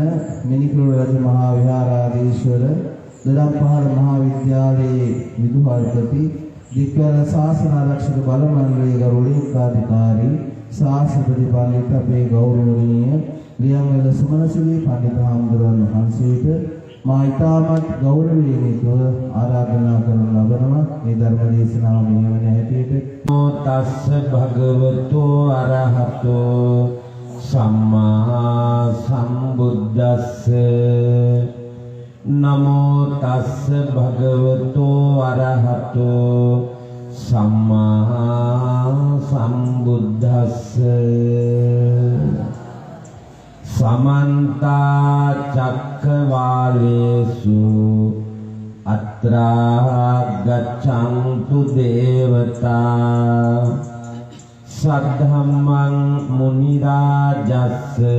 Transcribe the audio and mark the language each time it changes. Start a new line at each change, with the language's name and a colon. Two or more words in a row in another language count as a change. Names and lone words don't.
Sinhala: මිනිකුරු රජ මහා විහාරාධීශවර දඩම්පහළ මහා විද්‍යාලයේ විදුහල්පති දික්වැල ශාසන ආරක්ෂක බල මණ්ඩලයේ ගරු ලේකාධිකාරී ශාස්ත්‍රපති පඬිත් අපේ ගෞරවනීය ලියන්වැල සුමනසිරි පඬිත් හාමුදුරුවන් වහන්සේට මා ඉතාමත් ගෞරවයෙන් යුතුව ආරාධනා කරන ලබනවා මේ ධර්ම දේශනාව මෙහෙවන හැටියට.
Pali: නමෝ තස්ස භගවතෝ අරහතෝ සම්මා සම්බුද්දස්ස නමෝ තස්ස භගවතෝ අරහතෝ සම්මා සම්බුද්දස්ස සමන්ත චක්කවාලේසු අත්‍රා ගච්ඡන්තු දේවතා සද්ධම්මං මුනි රාජස්ස